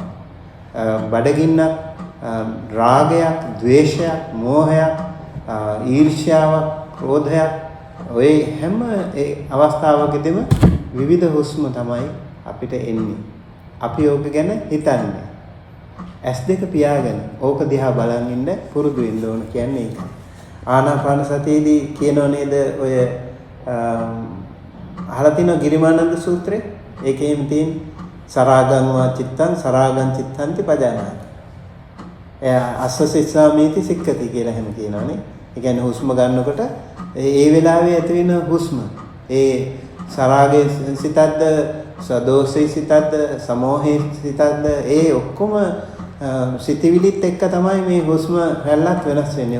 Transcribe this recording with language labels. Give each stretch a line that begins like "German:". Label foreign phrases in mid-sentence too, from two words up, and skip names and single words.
Sinhala: බඩගින්නක්, රාගයක්, ද්වේෂයක්, මෝහයක්, ඊර්ෂ්‍යාවක්, ක්‍රෝධයක් ඔය හැම ඒ අවස්ථාවකදීම විවිධ හුස්ම තමයි අපිට එන්නේ. අපි ඕක ගැන හිතන්නේ. S2 පියාගෙන ඕක දිහා බලන් ඉන්න පුරුදු වෙන්න ඕන කියන්නේ ඒක. ආනාපාන සතියේදී කියනෝ නේද ඔය අහලා තියෙන ගිරිමානන්ද සූත්‍රේ? ඒකේම තියෙන
Pali: සරාගං වා චිත්තං සරාගං චිත්තන්ති පජානාති. අස්සසිස්සාමීති සික්කති
Sinhala: කියලා එහෙම කියනවානේ. ඒ කියන්නේ හුස්ම ගන්නකොට ඒ වෙලාවේ ඇති වෙන හුස්ම ඒ සරාගයේ සිතද්ද සදෝසේ සිතද්ද සමෝහේ සිතද්ද ඒ ඔක්කොම සිතවිලිත් එක්ක තමයි මේ හුස්ම රැල්ලත් වෙනස් වෙන්නේ.